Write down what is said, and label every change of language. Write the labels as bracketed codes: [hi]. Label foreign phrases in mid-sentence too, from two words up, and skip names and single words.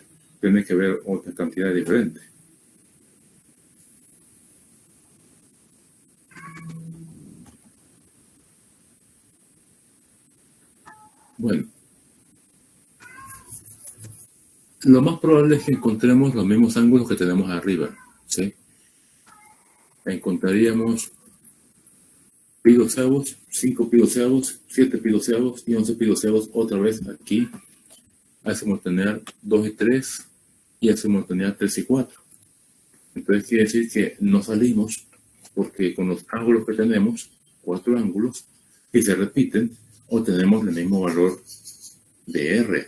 [es] Tiene que haber otra cantidad diferente. Bueno, lo más probable es que encontremos los mismos ángulos que tenemos arriba, ¿sí? Encontraríamos pi doceavos, 5 pi doceavos, 7 pi doceavos y 11 pi doceavos otra vez aquí. Hacemos tener 2 y 3 y hacemos tener 3 y 4. Entonces quiere decir que no salimos porque con los ángulos que tenemos, 4 ángulos, que se repiten, obtenemos el mismo valor de R.